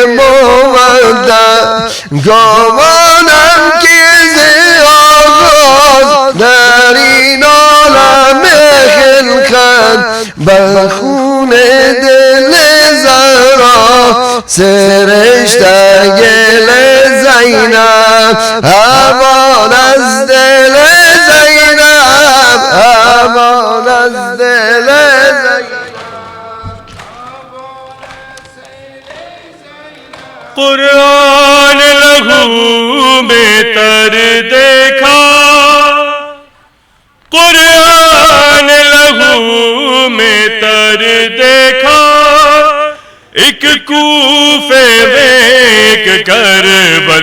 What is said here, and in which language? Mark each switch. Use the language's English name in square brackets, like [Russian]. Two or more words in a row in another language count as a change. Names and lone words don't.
[Persian] مودت گمانم که ز آغاز در این عالم خلقت بر خون دل زهرا سرشته گل زینب همان از دل زینب همان از دل زینب [Urdu] قرآن لہو میں تر دیکھا قرآن لہو میں تر دیکھا ایک کوفے میں ایک کربل